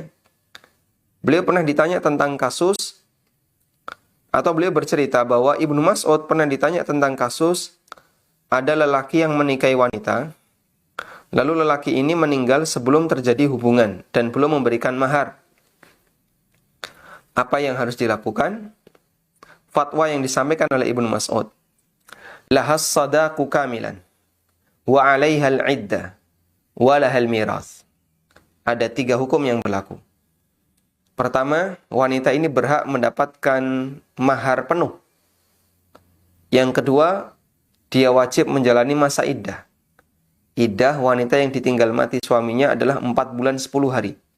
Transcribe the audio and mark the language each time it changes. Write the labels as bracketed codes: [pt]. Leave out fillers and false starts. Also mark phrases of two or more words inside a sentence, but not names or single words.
[id] Beliau pernah ditanya tentang kasus, atau beliau bercerita bahwa Ibnu Mas'ud pernah ditanya tentang kasus ada lelaki yang menikahi wanita, lalu lelaki ini meninggal sebelum terjadi hubungan dan belum memberikan mahar. Apa yang harus dilakukan? Fatwa yang disampaikan oleh Ibnu Mas'ud, [ar] لها الصداق كاملا وعليها العدة ولها الميراث. [id] Ada 3 hukum yang berlaku. Pertama, wanita ini berhak mendapatkan mahar penuh. Yang kedua, dia wajib menjalani masa iddah. Iddah wanita yang ditinggal mati suaminya adalah 4 bulan 10 hari.